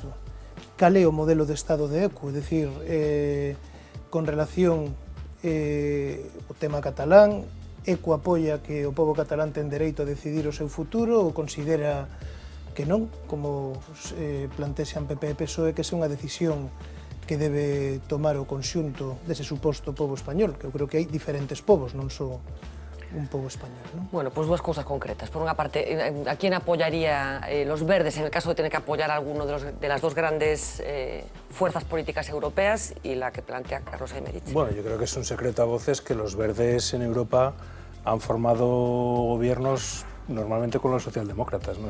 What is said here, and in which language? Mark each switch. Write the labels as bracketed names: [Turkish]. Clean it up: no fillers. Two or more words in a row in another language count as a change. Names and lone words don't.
[Galician] Cal é o modelo de Estado de ECU? É dicir, con relación o tema catalán, ECU apoia que o pobo catalán ten dereito a decidir o seu futuro ou considera que non, como plantexan PP e PSOE, que é unha decisión que debe tomar o conxunto dese suposto pobo español, que eu creo que hai diferentes povos, non só un pobo español, [Spanish] ¿no? Bueno, pues dos cosas concretas. Por una parte, ¿a quién apoyaría los verdes en el caso de tener que apoyar a alguno de las dos grandes fuerzas políticas europeas y la que plantea Carlos Aymerich? Bueno, yo creo que es un secreto a voces que los verdes en Europa han formado gobiernos normalmente con los socialdemócratas, ¿no?